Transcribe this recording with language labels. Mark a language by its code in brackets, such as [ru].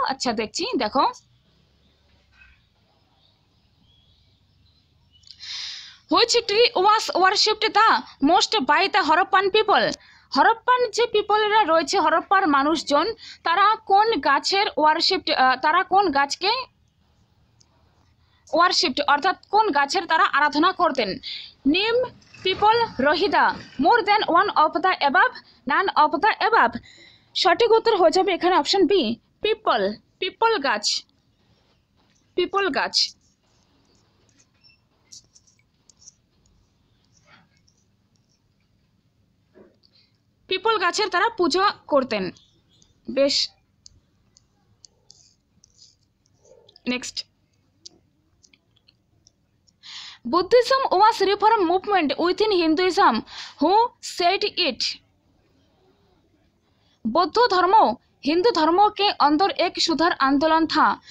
[bn] আচ্ছা দেখছি, দেখো, [en] which tree was worshipped the most by the Harappan people? [bn] Harappan যে পিপলরা রয়েছে, হরপ্পার মানুষজন, তারা কোন গাছের তারা কোন গাছকে ওয়ারশিপড অর্থাৎ কোন গাছের তারা আরাধনা করতেন? [en] নিম, পিপল, রহিদা, more than one of the above, none of the above. [bn] সঠিক উত্তর হয়ে যাবে এখানে অপশন বি, পিপল। পিপল গাছ, পিপল গাছ। পিপল গাছের তারা পূজা করতেন। [en] বেশ, next, Buddhism was reform movement within Hinduism. Who said it? [hi] बौद्ध धर्म हिंदू धर्म के अंदर एक सुधार आंदोलन था।